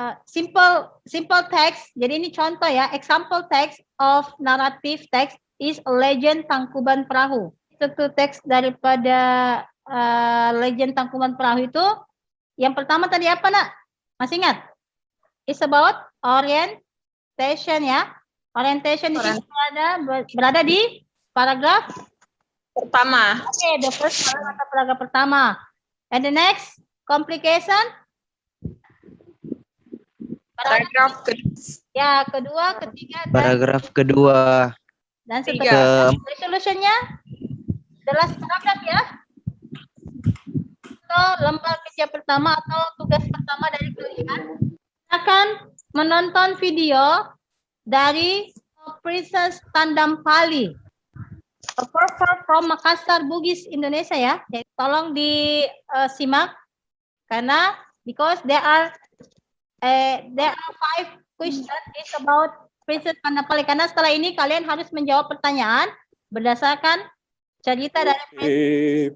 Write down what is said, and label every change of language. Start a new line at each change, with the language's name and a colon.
English: Simple text.
Indonesian: Jadi ini contoh ya.
English: Example text of narrative text is a legend Tangkuban Perahu.
Indonesian: Struktur teks daripada legend Tangkuban Perahu itu yang pertama tadi apa nak? Masih ingat?
English: It's about orientation ya.
Indonesian: Orientation itu berada di paragraf Pertama.
English: Oke, the first
Indonesian: paragraf pertama.
English: And the next complication.
Indonesian: Paragraf Ya, kedua, ketiga, Paragraf kedua. dan seterusnya. Resolutionnya
English: the last paragraph
Indonesian: ya. Atau lembar kerja pertama atau tugas pertama dari kalian akan menonton video dari Princess Tandampali,
English: a performer from Makassar, Bugis, Indonesia
Indonesian: ya. Jadi, tolong disimak karena
English: because there are 5 questions is about Princess Tandampali.
Indonesian: Karena setelah ini kalian harus menjawab pertanyaan berdasarkan cerita dari